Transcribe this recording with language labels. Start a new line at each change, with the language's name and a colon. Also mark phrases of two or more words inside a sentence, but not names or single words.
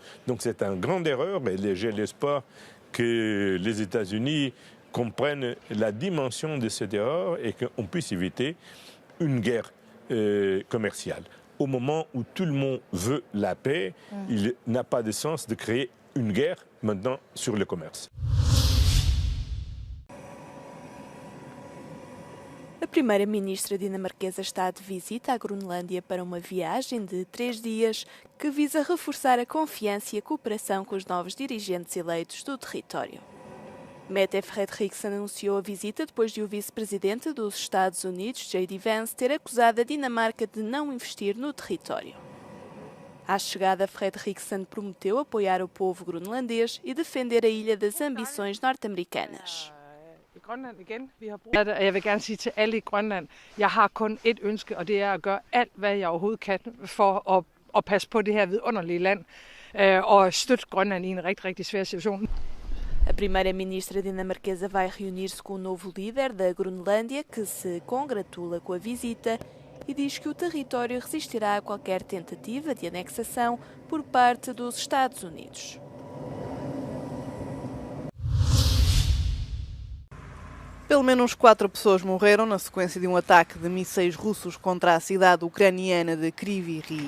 French: Donc, c'est une grande erreur, mais j'ai l'espoir que les États-Unis comprennent la dimension de cette erreur et qu'on puisse éviter une guerre commerciale. Au moment où tout le monde veut la paix, il n'a pas de sens de créer une guerre maintenant sur le commerce.
Portuguese: A primeira-ministra dinamarquesa está de visita à Groenlândia para uma viagem de 3 dias que visa reforçar a confiança e a cooperação com os novos dirigentes eleitos do território. Mette Frederiksen anunciou a visita depois de o vice-presidente dos Estados Unidos, J.D. Vance, ter acusado a Dinamarca de não investir no território. À chegada, Frederiksen prometeu apoiar o povo groenlandês e defender a ilha das ambições norte-americanas.
Danish: Grønland igen. Jeg vil gerne sige til alle i Grønland, jeg har kun et ønske, og det er at gøre alt, hvad jeg overhovedet kan for at passe på det her vidunderlige land og støtte Grønland i en rigtig, rigtig svær situation.
Portuguese: A primeira-ministra dinamarquesa vai reunir-se com o novo líder da Groenlândia, que se congratula com a visita e diz que o território resistirá a qualquer tentativa de anexação por parte dos Estados Unidos. Pelo menos 4 pessoas morreram na sequência de um ataque de mísseis russos contra a cidade ucraniana de Kryvyi Rih.